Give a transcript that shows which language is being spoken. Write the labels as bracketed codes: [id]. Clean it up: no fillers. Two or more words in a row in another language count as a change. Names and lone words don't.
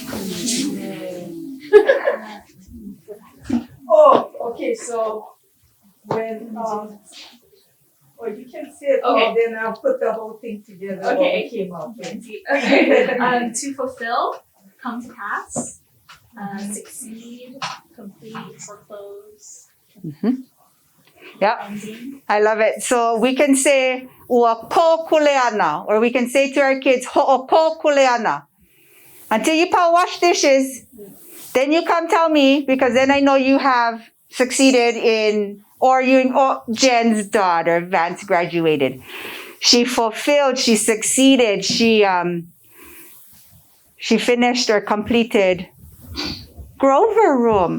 [en] Oh, okay, so when, or you can say it all, Okay. then I'll put the whole thing together. Okay. What it came out with. Okay. To fulfill, come to pass, succeed, complete, foreclose. Yeah, Ending. I love it. So we can say [haw] ua ko kuleana, [en] or we can say to our kids [haw] ho'o ko kuleana. [en] Until you wash dishes, then you come tell me, because then I know you have succeeded in, or Jen's daughter, Vance, graduated. She fulfilled, she succeeded, she finished or completed Grover room.